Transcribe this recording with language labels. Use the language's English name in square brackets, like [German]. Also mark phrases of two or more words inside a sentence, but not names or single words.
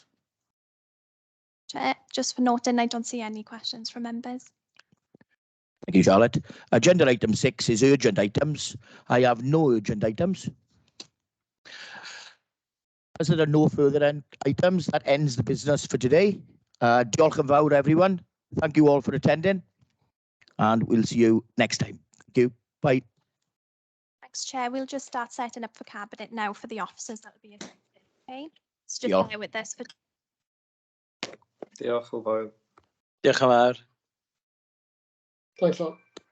[English] Chair, just for noting, I don't see any questions from members. Thank you, Charlotte. Agenda item 6 is urgent items. I have no urgent items. As there are no further items, that ends the business for today. [Welsh] Diolch yn fawr, [English] everyone. Thank you all for attending, and we'll see you next time. Thank you. Bye. Thanks, Chair. We'll just start setting up for Cabinet now for the officers that will be affected. Okay, so just [Welsh] Diolch. [English] bear with us for [Welsh] Diolch yn fawr. Diolch yn fawr. [English] Thanks a lot.